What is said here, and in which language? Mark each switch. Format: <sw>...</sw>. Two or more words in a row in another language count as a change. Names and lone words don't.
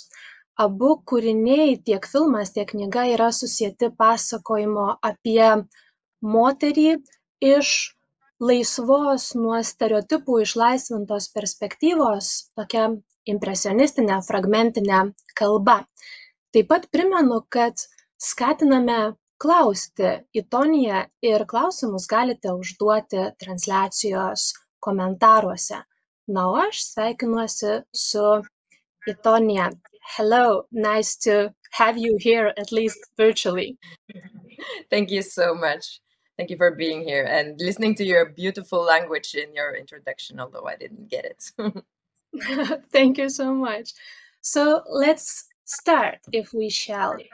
<lt>Abu kūriniai, tiek filmas, tiek knyga, yra susieti pasakojimo apie moterį iš laisvos nuo stereotipų išlaisvintos perspektyvos, tokia impresionistinė, fragmentinė kalba. Taip pat primenu, kad skatiname klausti Itonje ir klausimus galite užduoti transliacijos komentaruose. Na, o aš sveikinuosi su Itonje.</lt> <en>Hello, nice to have you here, at least virtually. Thank you so much. Thank you for being here and listening to your beautiful language in your introduction, although I didn't get it. Thank you so much. So let's start, if we shall.</en>